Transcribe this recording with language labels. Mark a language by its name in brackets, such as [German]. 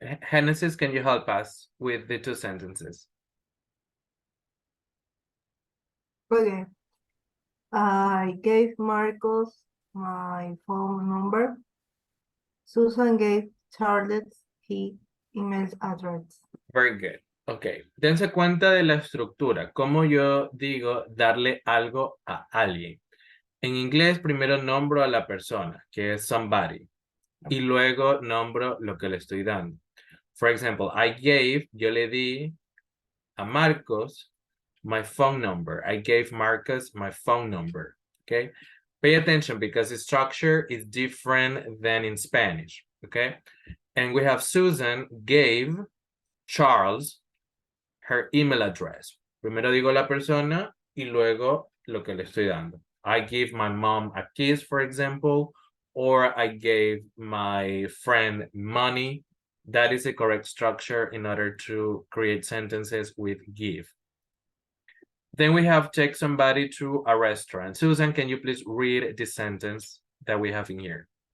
[English] Genesis, can you help us with the two sentences? Okay. I gave Marcos my phone number. Susan gave Charlotte his email address. Very good. [Spanish] Ok, dense cuenta de la estructura. Como yo digo darle algo a alguien. En inglés primero nombro a la persona, que es somebody. Y luego nombro lo que le estoy dando. [English] For example, I gave, [Spanish] yo le di a [English] Marcos my phone number. I gave Marcos my phone number. Okay? Pay attention because the structure is different than in Spanish. Okay? And we have Susan gave Charles her email address. [Spanish] Primero digo la persona y luego lo que le estoy dando. [English] I give my mom a kiss, for example, or I gave my friend money. That is the correct structure in order to create sentences with give. Then we have take somebody to a restaurant. Susan, can you please read the sentence that we have in here?